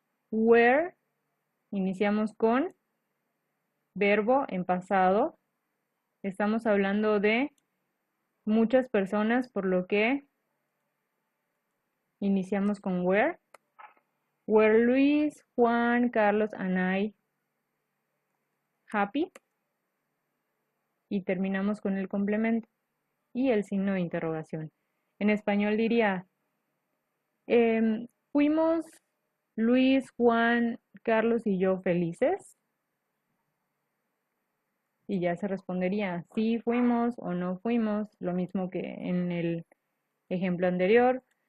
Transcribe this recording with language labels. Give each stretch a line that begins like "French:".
Spanish: Where, iniciamos con verbo en pasado. Estamos hablando de muchas personas, por lo que iniciamos con where.
English: Were Luis, Juan, Carlos and I happy?
Spanish: Y terminamos con el complemento y el signo de interrogación. En español diría, ¿fuimos Luis, Juan, Carlos y yo felices? Y ya se respondería sí fuimos o no fuimos, lo mismo que en el ejemplo anterior.